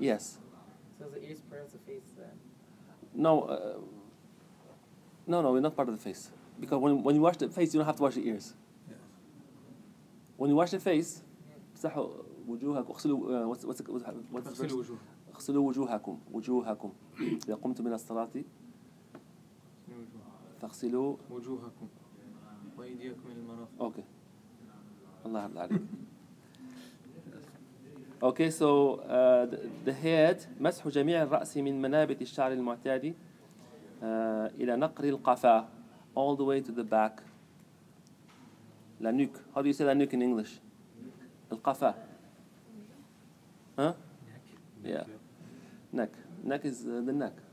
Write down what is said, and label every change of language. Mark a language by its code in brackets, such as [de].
[en] Yes. So the ear's part of the face then. No, we're not part of the face. Because when you wash the face, you don't have to wash the ears. Yes. When you wash the face, [ar] امسحوا وجوهكم اغسلوا [en] what's the verse? [ar] اغسلوا وجوهكم. اغسلوا وجوهكم إذا قمتم من الصلاة فاغسلوا وجوهكم وأيديكم إلى المرافق. [en] Okay. [ar] Allah يرضى عليك. Okay, so the head مسح جميع الرأس من منابت الشعر المعتاد إلى نقر القفا, [en] all the way to the back. [fr] La nuque. [en] How do you say la nuque in English? القفا. Huh? Yeah. Neck. Neck is the neck.